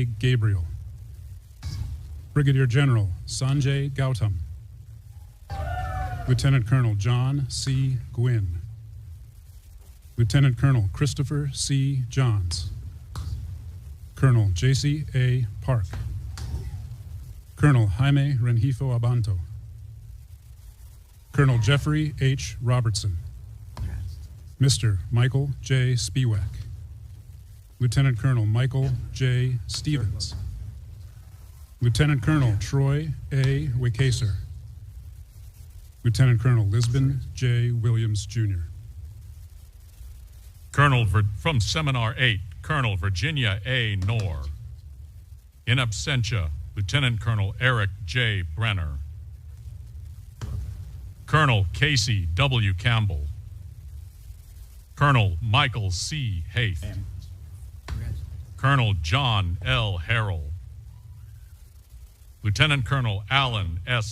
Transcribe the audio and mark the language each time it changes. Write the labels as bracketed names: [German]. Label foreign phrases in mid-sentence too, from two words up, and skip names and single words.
[English] Gabriel, Brigadier General Sanjay Gautam, Lieutenant Colonel John C. Gwynn, Lieutenant Colonel Christopher C. Johns, Colonel J.C. A. Park, Colonel Jaime Rengifo Abanto, Colonel Jeffrey H. Robertson, Mr. Michael J. Spiewak, Lieutenant Colonel Michael J. Stevens, Lieutenant Colonel Troy A. Wickaser, Lieutenant Colonel Lisbon J. Williams, Jr. From Seminar 8, Colonel Virginia A. Knorr. In absentia, Lieutenant Colonel Eric J. Brenner. Colonel Casey W. Campbell. Colonel Michael C. Haith. Colonel John L. Harrell. Lieutenant Colonel Alan S.